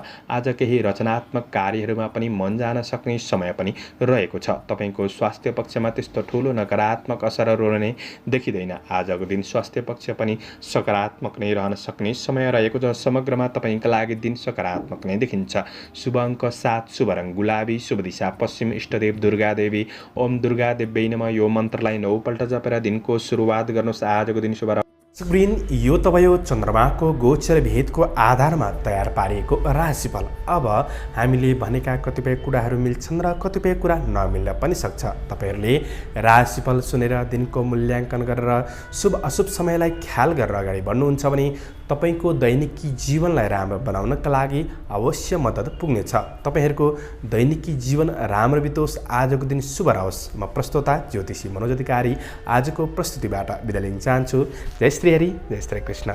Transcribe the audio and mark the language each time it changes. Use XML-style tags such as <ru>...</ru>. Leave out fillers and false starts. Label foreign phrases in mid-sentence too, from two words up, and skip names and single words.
<ne>आज केही रचनात्मक कार्यहरूमा पनि मन जान सक्ने समय पनि रहेको छ। तपाईँको स्वास्थ्य पक्षमा त्यस्तो ठुलो नकारात्मक असरहरू रहने देखिँदैन। आजको दिन स्वास्थ्य पक्ष पनि सकारात्मक नै रहन सक्ने समय रहेको छ। समग्रमा तपाईँका लागि दिन सकारात्मक नै देखिन्छ। शुभ अङ्क 7, शुभ रङ गुलाबी, शुभ दिशा पश्चिम, इष्टदेव दुर्गा देवी।</ne> <sa>ओम दुर्गा देव्यै नमः।</sa> <ne>यो मन्त्रलाई 9 पल्ट जपेर दिनको सुरुवात गर्नुहोस्। आजको दिन शुभ। स्क्रिन यो तपाईँ चन्द्रमाको गोचर भेदको आधारमा तयार पारिएको राशिफल। अब हामीले भनेका कतिपय कुराहरू मिल्छन् र कतिपय कुरा नमिल्न पनि सक्छ। तपाईँहरूले राशिफल सुनेर दिनको मूल्याङ्कन गरेर शुभ अशुभ समयलाई ख्याल गरेर अगाडि बढ्नुहुन्छ भने तपाईँको दैनिकी जीवनलाई राम्रो बनाउनका लागि अवश्य मद्दत पुग्नेछ। तपाईँहरूको दैनिकी जीवन राम्रो बितोस्, आजको दिन शुभ रहोस्। म प्रस्तोता ज्योतिषी मनोज अधिकारी आजको प्रस्तुतिबाट बिदा लिन चाहन्छु। जय श्री हरि, जय श्री कृष्ण।</ne>